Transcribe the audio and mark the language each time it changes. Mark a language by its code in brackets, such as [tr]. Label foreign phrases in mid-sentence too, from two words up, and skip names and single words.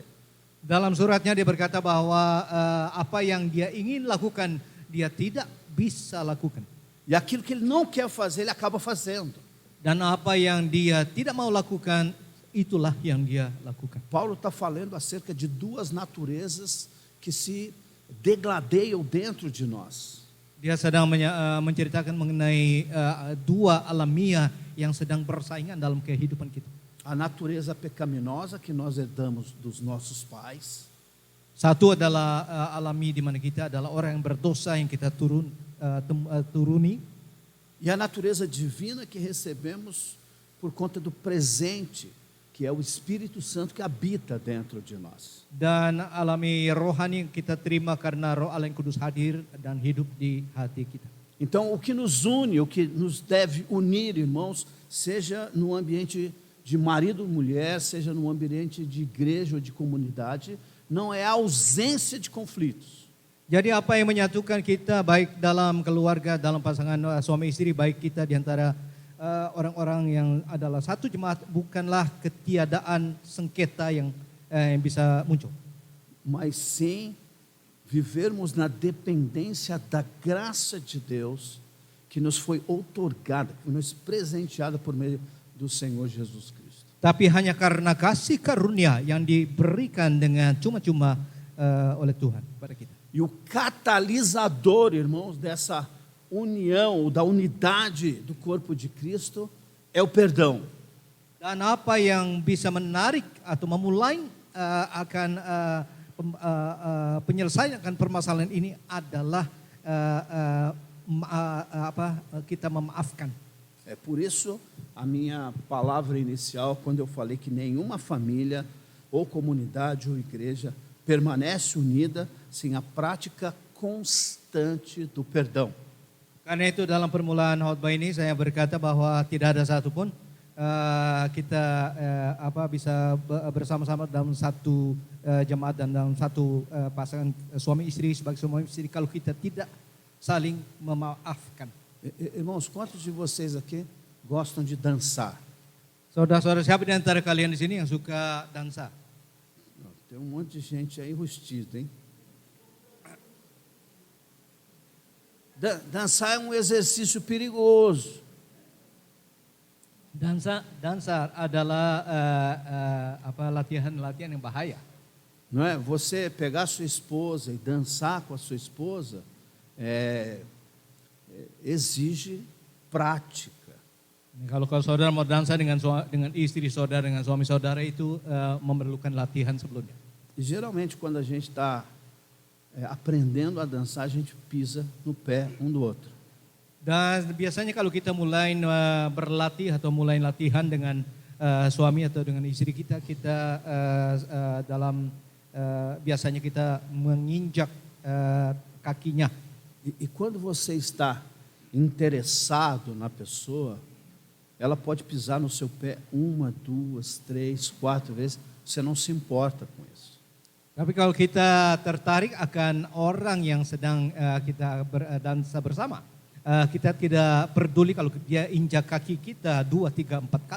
[id] Dalam suratnya dia berkata bahwa apa yang dia ingin lakukan, dia tidak bisa lakukan. [pt] E aquilo que ele não quer fazer, ele acaba fazendo. [id] Dan apa yang dia tidak mau lakukan, itulah yang dia lakukan. [pt] Paulo está falando acerca de duas naturezas que se degladeiam dentro de nós. [id] Dia sedang menceritakan mengenai dua alamiah yang sedang bersaingan dalam kehidupan kita. [pt] A natureza pecaminosa que nós herdamos dos nossos pais. [id] Satu adalah alami di mana kita adalah orang yang berdosa yang kita turuni. [pt] E a natureza divina que recebemos por conta do presente, que é o Espírito Santo que habita dentro de nós. [id] Dan alami rohani yang kita terima karena Roh Allah yang Kudus hadir dan hidup di hati kita. [pt] Então, o que nos une, o que nos deve unir, irmãos, seja no ambiente de marido e mulher, seja no ambiente de igreja ou de comunidade, não é a ausência de conflitos. [id] Jadi apa yang menyatukan kita baik dalam keluarga, dalam pasangan suami istri, baik kita di antara orang-orang yang adalah satu jemaat, bukanlah ketiadaan sengketa yang bisa muncul. [pt] Mas sim vivermos na dependência da graça de Deus que nos foi outorgada, que nos presenteada por meio do Senhor Jesus Cristo. [id] Tapi hanya karena kasih karunia yang diberikan dengan cuma-cuma oleh Tuhan kepada kita. [pt] E o catalisador, irmãos, dessa união, da unidade do corpo de Cristo, é o perdão. [id] Dan apa yang bisa menarik atau memulai akan penyelesaian akan permasalahan ini adalah kita memaafkan. [pt] É por isso a minha palavra inicial, quando eu falei que nenhuma família, ou comunidade, ou igreja permanece unida sem a prática constante do perdão. [id] Karena itu dalam permulaan khotbah ini saya berkata bahwa tidak ada satupun kita bisa bersama-sama dalam satu jemaat dan dalam satu pasangan suami istri sebagai suami istri kalau kita tidak saling memaafkan. [pt] Irmãos, quantos de vocês aqui gostam de dançar? [id] Saudara-saudara, siapa di antara kalian di sini yang suka dansa? [pt] Tem um monte de gente aí enrustida, hein? Dançar é um exercício perigoso. [id] Dansa adalah latihan yang bahaya. [pt] Não é? Você pegar sua esposa e dançar com a sua esposa exige prática. [id] Kalau saudara mau dansa dengan istri saudara, dengan suami saudara itu memerlukan latihan sebelumnya. [pt] E geralmente quando a gente está aprendendo a dançar, a gente pisa no pé um do outro. [id] Dan biasanya kalau kita mulai berlatih atau mulai latihan dengan suami atau dengan istri kita, biasanya kita menginjak kakinya. [pt] E quando você está interessado na pessoa, ela pode pisar no seu pé 1, 2, 3, 4 vezes, você não se importa com isso. [id] Tapi kalau kita tertarik akan orang yang sedang kita berdansa bersama, kita tidak peduli kalau dia injak kaki kita 2, 3, 4 kali.